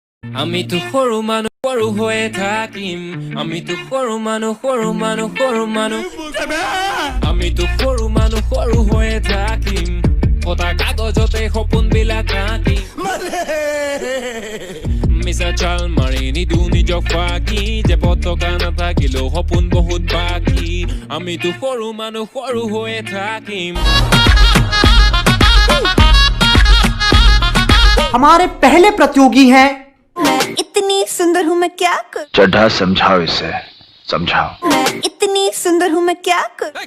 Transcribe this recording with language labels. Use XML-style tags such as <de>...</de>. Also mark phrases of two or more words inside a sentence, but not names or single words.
<as>আমি তো সৰু মানুহ সৰু হৈয়ে থাকিম আমি তো সৰু মানুহ আমি তো সৰু মানুহ সৰু হৈয়ে থাকিম ফটা কাগজতে সপোনবিলাক আঁকিম মিছা চাল মাৰি নিদিওঁ নিজক ফাঁকি যে পতকা নাথাকিলেও সপোন বহুত বাকী আমি তো সৰু মানুহ সৰু হৈয়ে থাকিম</as> <hi>हमारे पहले प्रतियोगी हैं मैं इतनी सुंदर हूँ मैं क्या करूँ चड्ढा समझाओ इसे समझाओ मैं इतनी सुंदर हूँ मैं क्या करूँ</hi>